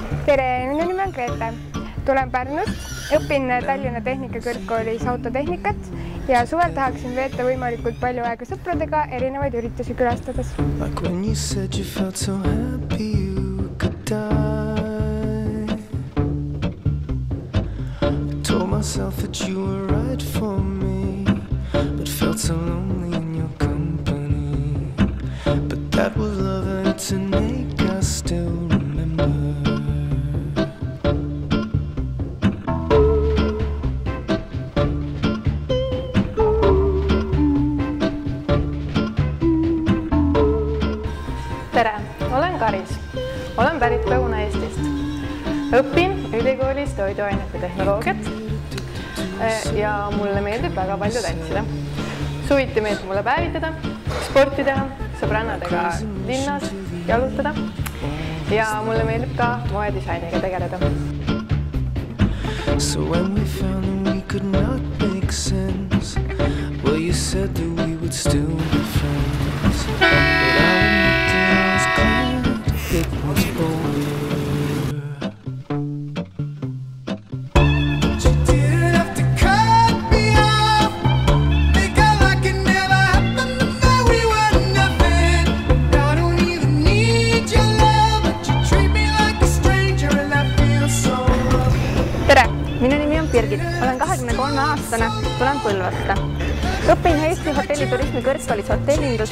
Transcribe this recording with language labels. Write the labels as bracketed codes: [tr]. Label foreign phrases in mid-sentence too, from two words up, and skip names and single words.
[et] Tere, minu nimi on Grete. Tulen Pärnust, õpin Tallinna Tehnikakõrgkoolis autotehnikat ja suvel tahaksin veeta võimalikult palju aega sõpradega erinevaid üritusi külastades. [en] Like when you said you felt so happy you could die. I told myself that you were right for me, but felt so lonely in your company. But that was love and it's an ache I still remember. [et] Tere, olen Karis. Olen pärit Lõuna-Eestist. Õpin ülikoolis toiduainete tehnoloogiat ja mulle meeldib väga palju tantsida. Suviti meeldib mulle päevitada, sporti teha, sõbrannadega linnas jalutada ja mulle meeldib ka moedisainiga tegeleda. [en] So when we found that we could not make sense, well you said that we would still be friends. It was over. You didn't have to cut me off. Make out like it never happened. That we were nothing. I don't even need your love, but you treat me like a stranger and that feels so rough. [et] Tere, minu nimi on Birgit. Olen 23-aastane, tulen Põlvast. Õpin Eesti hotelliturismi kõrgkoolis hotellindust.